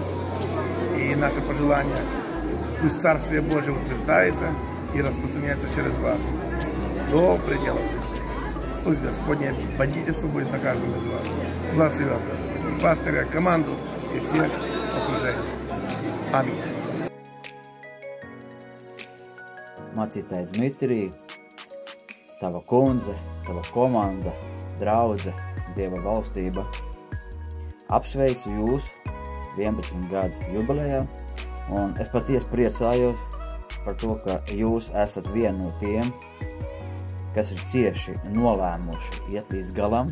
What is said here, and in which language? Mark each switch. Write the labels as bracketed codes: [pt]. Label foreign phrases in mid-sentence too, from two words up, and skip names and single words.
[ru] И наше пожелание, пусть Царствие Божие утверждается и распространяется через вас до пределов земли. Пусть Господне водительство будет на каждом из вас. Благослови вас, Господь, пастыря, команду и всех окружения. Аминь. [lv] Mācītāji Dmitrij, tava kundze, tava komanda, draudze, Dieva valstība. Apsveicu jūs 11 gadu jubilejā, un es patiesi priecājos par to, ka jūs esat vieni no tiem, kas ir cieši nolēmuši iet līdz galam.